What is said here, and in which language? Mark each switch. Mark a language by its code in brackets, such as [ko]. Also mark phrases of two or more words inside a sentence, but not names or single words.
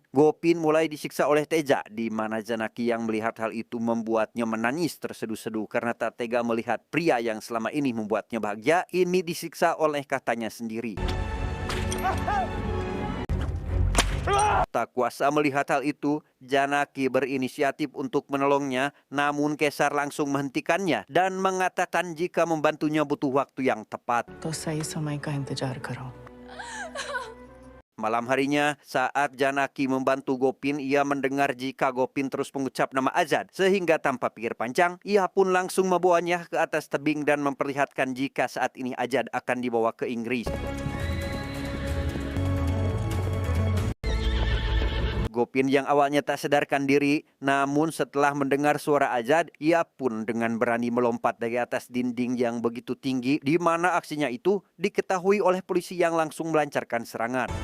[id] Gopin mulai disiksa oleh Teja, di mana Janaki yang melihat hal itu membuatnya menangis terseduh-seduh karena tak tega melihat pria yang selama ini membuatnya bahagia ini disiksa oleh katanya sendiri. Tak kuasa melihat hal itu, Janaki berinisiatif untuk menolongnya, namun Kesar langsung menghentikannya dan mengatakan jika membantunya butuh waktu yang tepat. [hi] तो सही समय का इंतजार करो। [id] Malam harinya, saat Janaki membantu Gopin, ia mendengar jika Gopin terus mengucap nama Azad. Sehingga tanpa pikir panjang, ia pun langsung membawanya ke atas tebing dan memperlihatkan jika saat ini Azad akan dibawa ke Inggris. Gopin yang awalnya tak sadarkan diri, namun setelah mendengar suara Azad, ia pun dengan berani melompat dari atas dinding yang begitu tinggi, di mana aksinya itu diketahui oleh polisi yang langsung melancarkan serangan.